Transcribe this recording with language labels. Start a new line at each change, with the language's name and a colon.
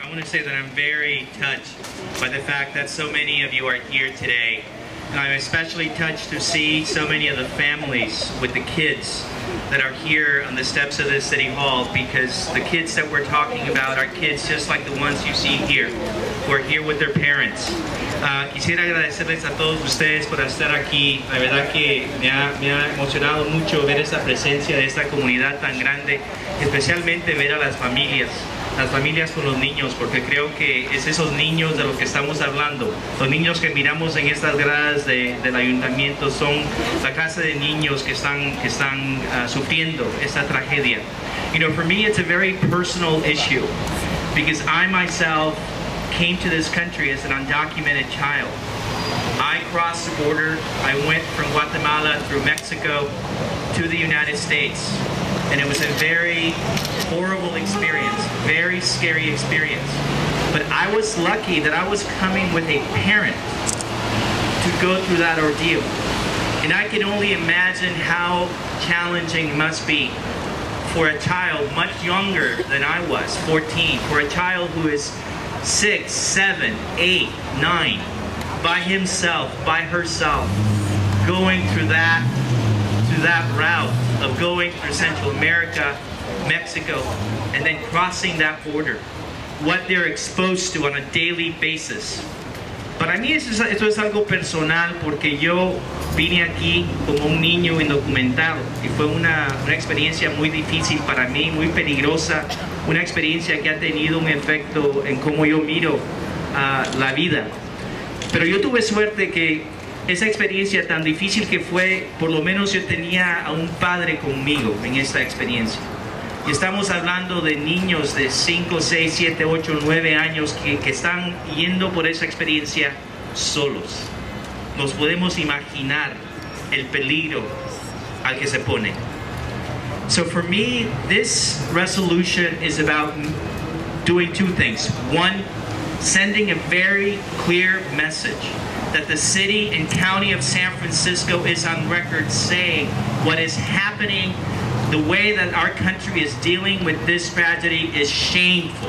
English: I want to say that I'm very touched by the fact that so many of you are here today. And I'm especially touched to see so many of the families with the kids that are here on the steps of this City Hall, because the kids that we're talking about are kids just like the ones you see here, who are here with their parents.
Spanish: Quisiera agradecerles a todos ustedes por estar aquí. La verdad que me ha emocionado mucho ver esta presencia de esta comunidad tan grande, especialmente ver a las familias con los niños, porque creo que es esos niños de los que estamos hablando. Los niños que miramos en estas gradas del ayuntamiento son la clase de niños que están sufriendo esta tragedia.
English: You know, for me it's a very personal issue, because I myself came to this country as an undocumented child. I crossed the border. I went from Guatemala through Mexico to the United States. And it was a very horrible experience, very scary experience. But I was lucky that I was coming with a parent to go through that ordeal. And I can only imagine how challenging it must be for a child much younger than I was, 14, for a child who is 6, 7, 8, 9, by himself, by herself, going through that route of going through Central America, Mexico, and then crossing that border. What they're exposed to on a daily basis.
Spanish: Para mí esto es algo personal, porque yo vine aquí como un niño indocumentado y fue una experiencia muy difícil para mí, muy peligrosa, una experiencia que ha tenido un efecto en cómo yo miro la vida. Pero yo tuve suerte que esa experiencia tan difícil que fue, por lo menos yo tenía a un padre conmigo en esta experiencia. Y estamos hablando de niños de 5, 6, 7, 8, 9 años que están yendo por esa experiencia solos. Nos podemos imaginar el peligro al que se pone.
English: So for me, this resolution is about doing two things. One, sending a very clear message that the city and county of San Francisco is on record saying what is happening, the way that our country is dealing with this tragedy is shameful.